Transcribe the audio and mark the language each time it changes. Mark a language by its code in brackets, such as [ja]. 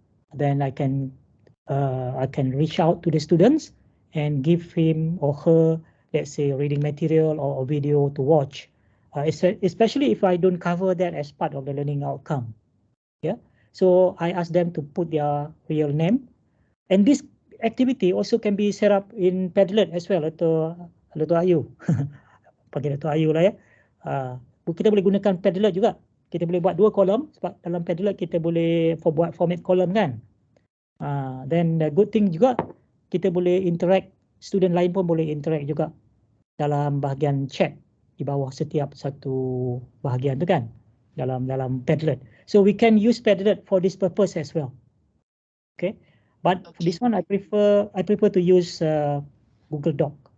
[en] Then I can reach out to the students and give him or her, let's say, reading material or a video to watch, especially if I don't cover that as part of the learning outcome. Yeah, so I ask them to put their real name, and this activity also can be set up in Padlet as well, atau Ayu. [ms] Panggil Dato' Ayu lah ya. Kita boleh gunakan Padlet juga. Kita boleh buat 2 kolom sebab dalam Padlet kita boleh buat format kolom kan. [en] Then the good thing [ms] juga kita boleh interact, student lain pun boleh interact juga dalam bahagian chat di bawah setiap satu bahagian tu kan, dalam Padlet. [en] So we can use Padlet for this purpose as well. Okay, but for this one I prefer to use Google Doc.